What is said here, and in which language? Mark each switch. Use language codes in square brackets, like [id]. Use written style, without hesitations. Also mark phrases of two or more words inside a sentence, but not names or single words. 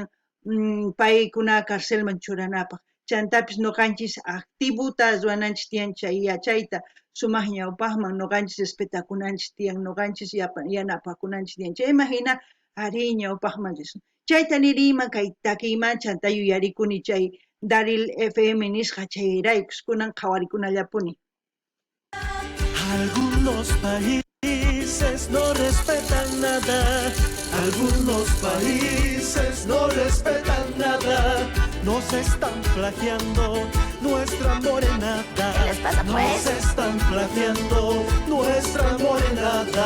[qu] paykuna carcelman churanapaq chantapis nuqanchis activuta ruwananchis tiyan chay yachayta sumaq ñawpaqman nuqanchis respetakunanchis tiyan nuqanchis yanapakunanchis tiyan chayman hina ari ñawpaqman risun chayta niriyman kay takiyman chanta yuyarikuni chay Daril FM nisqa chayraykus kunan qhawarikunallapuni. [es] Algunos países no respetan nada, algunos países no respetan nada, nos están plagiando nuestra morenada, nos están plagiando nuestra morenada.